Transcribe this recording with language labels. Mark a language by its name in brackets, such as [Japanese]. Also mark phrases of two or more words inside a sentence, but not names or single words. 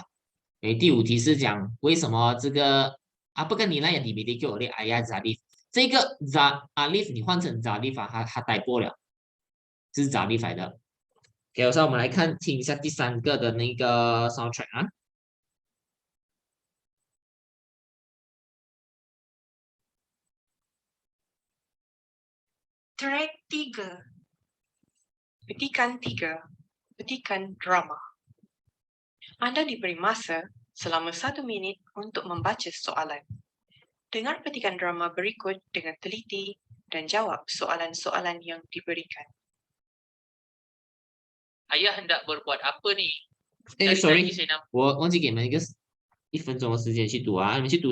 [Chinese] 诶，第5题是讲为什么这个不跟你那样，你没得给我的哎呀 Zalif， 这个 Zalif 你换成 Zalif 它带过了。 是找例来的。给我说，我们来看听一下第三个的那个 soundtrack 啊。 [English] Track 3. [Malay] Petikan 3. Petikan drama. Anda diberi masa selama 1 minit untuk membaca soalan. Dengar petikan drama berikut dengan teliti dan jawab soalan-soalan yang diberikan. Ayah hendak berbuat apa ni? 哎 Dari ，sorry， tadi saya nampak [Chinese] 我忘记给你们1分钟的时间去读啊，你们去读一